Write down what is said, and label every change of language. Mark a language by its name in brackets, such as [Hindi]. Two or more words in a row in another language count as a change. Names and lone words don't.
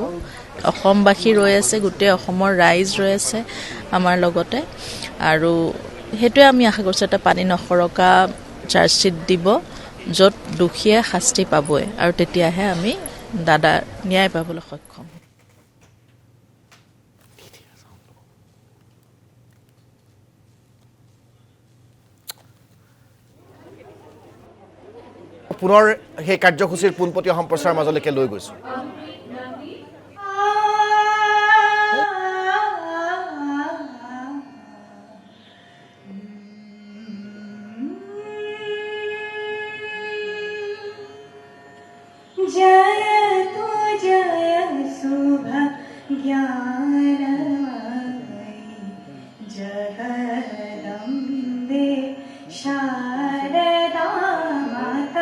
[Assamese] অসমবাসী ৰৈ আছে, গোটেই অসমৰ ৰাইজ ৰৈ আছে আমাৰ লগতে, আৰু সেইটোৱে আমি আশা কৰিছোঁ এটা পানী নসৰকা চাৰ্জশ্বিট দিব, য'ত দোষীয়ে শাস্তি পাবই, আৰু তেতিয়াহে আমি দাদা ন্যায় পাবলৈ সক্ষম হ'ব। পুনৰ সেই কাৰ্যসূচীৰ পোনপটীয়া সম্প্ৰচাৰৰ মাজলৈকে লৈ গৈছোঁ। [Hindi] जय तु जय शुभ ज्ञानमयी जगदम्बे शारदा माता।